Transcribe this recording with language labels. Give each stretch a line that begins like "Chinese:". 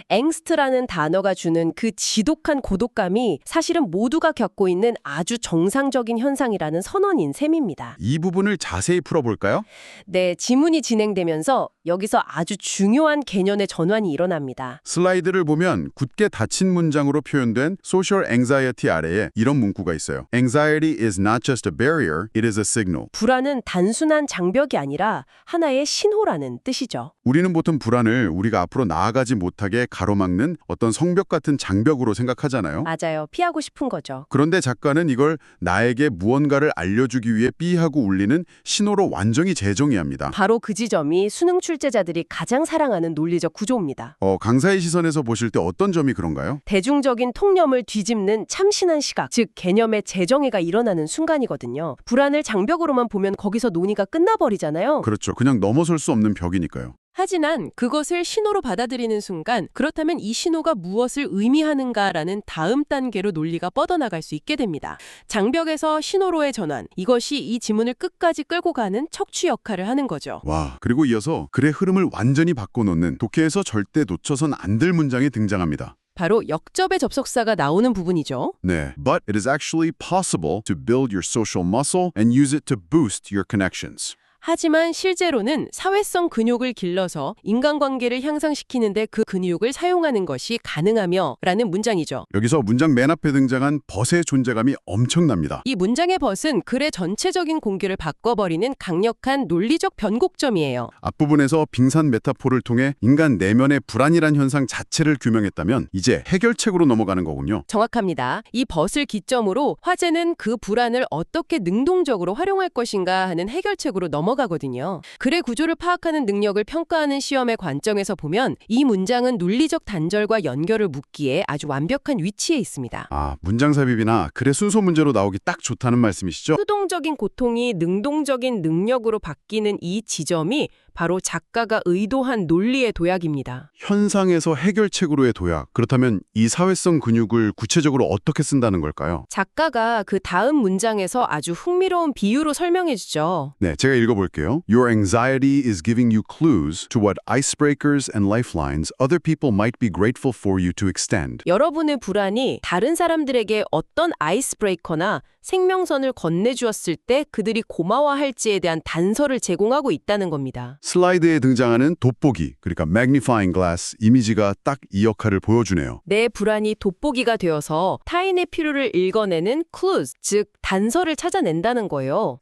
Korean: angst라는 단어가 주는 그 지독한 고독감이 사실은 모두가 겪고 있는 아주 정상적인 현상이라는 선언인 셈입니다. 이 부분을 자세히 풀어볼까요? 네, 지문이 진행되면서 여기서 아주 중요한 개념의 전환이 일어납니다. 슬라이드를 보면 굳게 닫힌 문장으로 표현된 social anxiety 아래에 이런 문구가 있어요.
English: Anxiety is not just a barrier, it is a signal.
Korean: 불안은 단순한 장벽이 아니라 하나의 신호라는 뜻이죠. 우리는 보통 불안을 우리가 앞으로 나아가지 못하게 가로막는 어떤 성벽 같은 장벽으로 생각하잖아요. 맞아요. 피하고 싶은 거죠. 그런데 작가는 이걸 나에게 무언가를 알려주기 위해 삐하고 울리는 신호로 완전히 재정의합니다. 바로 그 지점이 수능 출제자들이 가장 사랑하는 논리적 구조입니다. 강사의 시선에서 보실 때 어떤 점이 그런가요? 대중적인 통념을 뒤집는 참신한 시각, 즉 개념의 재정의가 일어나는 순간이거든요. 불안을 장벽으로만 보면 거기서 논의가 끝나버리잖아요. 그렇죠. 그냥 넘어설 수 없는 벽이니까요. 하지만 그것을 신호로 받아들이는 순간 그렇다면 이 신호가 무엇을 의미하는가라는 다음 단계로 논리가 뻗어나갈 수 있게 됩니다. 장벽에서 신호로의 전환, 이것이 이 지문을 끝까지 끌고 가는 척추 역할을 하는 거죠. 와, 그리고 이어서 글의 흐름을 완전히 바꿔놓는 독해에서 절대 놓쳐선 안 될 문장이 등장합니다. 바로 역접의 접속사가 나오는 부분이죠.
English: 네, but it is actually possible to build your social muscle and use it to boost your connections.
Korean: 하지만 실제로는 사회성 근육을 길러서 인간관계를 향상시키는데 그 근육을 사용하는 것이 가능하며 라는 문장이죠. 여기서 문장 맨 앞에 등장한 벗의 존재감이 엄청납니다. 이 문장의 벗은 글의 전체적인 공기를 바꿔버리는 강력한 논리적 변곡점이에요. 앞부분에서 빙산 메타포를 통해 인간 내면의 불안이란 현상 자체를 규명했다면 이제 해결책으로 넘어가는 거군요. 정확합니다. 이 벗을 기점으로 화제는 그 불안을 어떻게 능동적으로 활용할 것인가 하는 해결책으로 넘어갑니다. 넘어가거든요. 글의 구조를 파악하는 능력을 평가하는 시험의 관점에서 보면 이 문장은 논리적 단절과 연결을 묻기에 아주 완벽한 위치에 있습니다. 아, 문장 삽입이나 글의 순서 문제로 나오기 딱 좋다는 말씀이시죠? 수동적인 고통이 능동적인 능력으로 바뀌는 이 지점이 바로 작가가 의도한 논리의 도약입니다. 현상에서 해결책으로의 도약. 그렇다면 이 사회성 근육을 구체적으로 어떻게 쓴다는 걸까요? 작가가 그 다음 문장에서 아주 흥미로운 비유로 설명해 주죠. 네, 제가 읽어볼게요.
English: Your anxiety is giving you clues to what icebreakers and lifelines other people might be grateful for you to extend.
Korean: 여러분의 불안이 다른 사람들에게 어떤 아이스브레이커나 생명선을 건네주었을 때 그들이 고마워할지에 대한 단서를 제공하고 있다는 겁니다. 슬라이드에 등장하는 돋보기, 그러니까 magnifying glass 이미지가 딱 이 역할을 보여주네요. 내 불안이 돋보기가 되어서 타인의 필요를 읽어내는 clues, 즉 단서를 찾아낸다는 거예요.